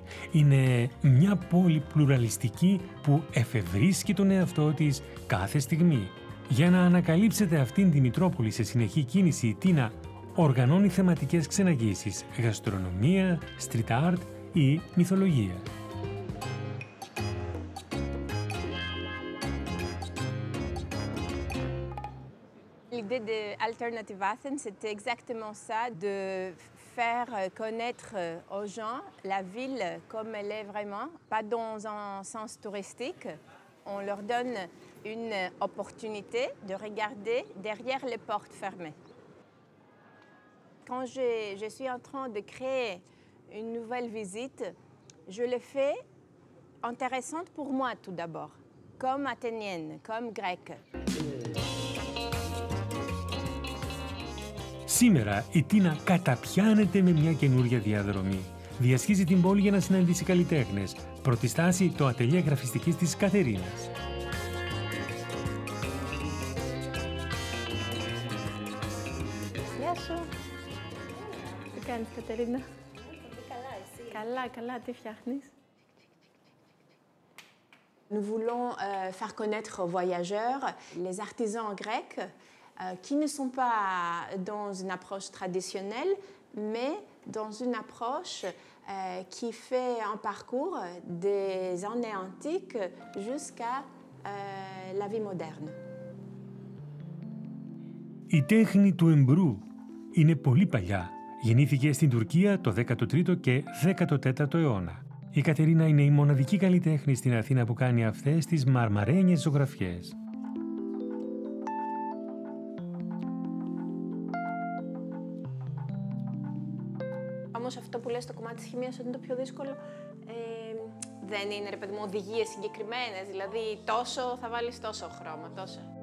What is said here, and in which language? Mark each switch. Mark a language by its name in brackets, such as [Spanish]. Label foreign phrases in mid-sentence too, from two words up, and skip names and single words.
[Greek] Είναι μια πόλη πλουραλιστική που εφευρίσκει τον εαυτό της κάθε στιγμή. Για να ανακαλύψετε αυτήν τη Μητρόπολη σε συνεχή κίνηση, η Τίνα οργανώνει θεματικές ξεναγήσεις, γαστρονομία, [English] street art [Greek] ή μυθολογία. [French] L'idée de Alternative Athens, c'était exactement ça, de faire connaître aux gens la ville comme elle est vraiment, pas dans un sens touristique. On leur donne une opportunité de regarder derrière les portes fermées. Quand je suis en train de créer une nouvelle visite, je le fais intéressante pour moi tout d'abord, comme athénienne, comme grecque. [Greek] Σήμερα η Τίνα καταπιάνεται με μια καινούρια διαδρομή. Διασχίζει την πόλη για να συναντήσει καλλιτέχνες. Πρώτη στάση το ατελιέ γραφιστικής της Κατερίνας. Γεια σου. Τι κάνεις, Κατερίνα? Καλά, εσύ? Καλά, καλά. Τι φτιάχνεις? [French] Nous voulons faire connaître aux voyageurs les artisans grecs qui ne sont pas dans une approche traditionnelle, mais dans une approche qui fait un parcours des années antiques jusqu'à la vie moderne. [Greek] Η τέχνη του εμπρού είναι πολύ παλιά. Γεννήθηκε στην Τουρκία το 13ο και 14ο αιώνα. Η Κατερίνα είναι η μοναδική καλλιτέχνη στην Αθήνα που κάνει αυτές τις μαρμαρένιες ζωγραφιές. Όμως αυτό που λες στο κομμάτι της χημείας ότι είναι το πιο δύσκολο, δεν είναι, ρε παιδί μου, οδηγίες συγκεκριμένες, δηλαδή τόσο θα βάλεις τόσο χρώμα, τόσο.